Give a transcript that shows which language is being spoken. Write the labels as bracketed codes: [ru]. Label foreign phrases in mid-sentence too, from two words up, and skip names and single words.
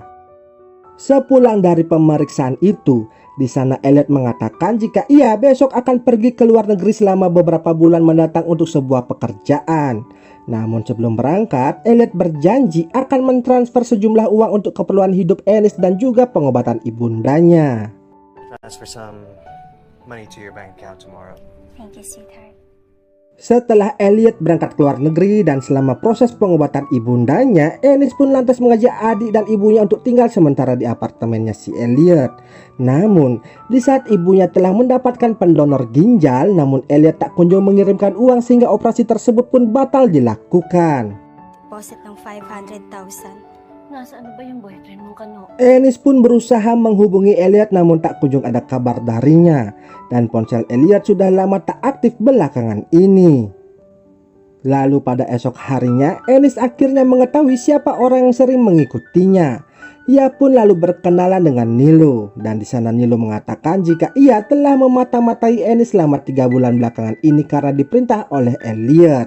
[id] Sepulang dari pemeriksaan itu, di sana Elliot mengatakan jika ia besok akan pergi ke luar negeri selama beberapa bulan mendatang untuk sebuah pekerjaan. Namun sebelum berangkat, Elliot berjanji akan mentransfer sejumlah uang untuk keperluan hidup Ennis dan juga pengobatan ibundanya. [en] Transfer some money to your bank account tomorrow. Thank you, sweetheart. [id] Setelah Elliot berangkat ke luar negeri dan selama proses pengobatan ibundanya, Ennis pun lantas mengajak adik dan ibunya untuk tinggal sementara di apartemennya si Elliot. Namun, di saat ibunya telah mendapatkan pendonor ginjal, namun Elliot tak kunjung mengirimkan uang sehingga operasi tersebut pun batal dilakukan. [tl] Deposit ng 500,000. Nasaan na ba yung boyfriend mong kano? [id] Ennis pun berusaha menghubungi Elliot namun tak kunjung ada kabar darinya. Dan ponsel Elliot sudah lama tak aktif belakangan ini. Lalu pada esok harinya, Ennis akhirnya mengetahui siapa orang yang sering mengikutinya. Ia pun lalu berkenalan dengan Nilo. Dan di sana Nilo mengatakan jika ia telah memata-matai Ennis selama 3 bulan belakangan ini karena diperintah oleh Elliot.